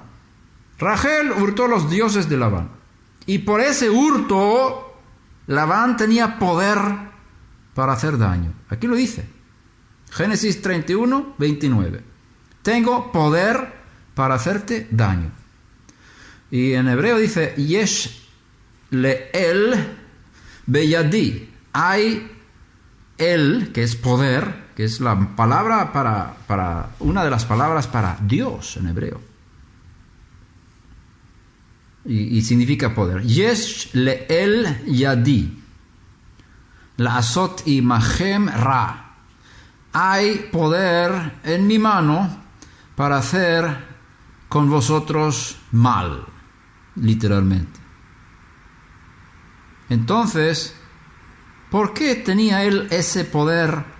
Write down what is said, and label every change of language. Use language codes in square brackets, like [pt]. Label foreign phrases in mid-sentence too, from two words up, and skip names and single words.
[es] Rachel hurtó los dioses de Labán. Y por ese hurto, Labán tenía poder para hacer daño. Aquí lo dice. Génesis 31, 29. Tengo poder para hacerte daño. Y en hebreo dice, [he] יש לאל בידי. [es] Hay el, que es poder, que es la palabra para una de las palabras para Dios en hebreo. Y significa poder. [he] יש לאל ידי. לעשות עמהם רע. [es] Hay poder en mi mano para hacer con vosotros mal, literalmente. Entonces, ¿por qué tenía él ese poder?